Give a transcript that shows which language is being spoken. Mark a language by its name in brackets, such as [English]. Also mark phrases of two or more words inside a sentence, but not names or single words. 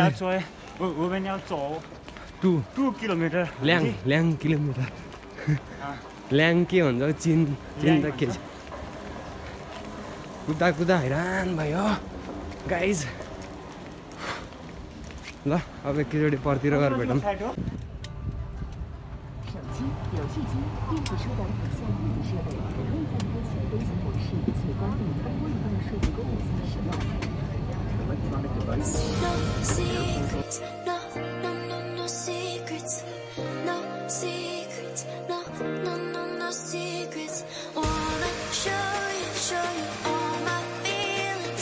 [Nepali] 2 किलोमिटर ल्याङ किलोमिटर ल्याङ के भन्छ चिन त के छ कुद्दा हैरान भयो गाइज ल अब एकैचोटि पर्तिर गएर भेटौँ [Chinese] 手机、游戏机、电子书等有线电子设备不可以在开启飞行模式且关闭通过移动数据功能下使用。 [English] No secrets, no secrets, no secrets, no secrets. Wanna show you all my feelings.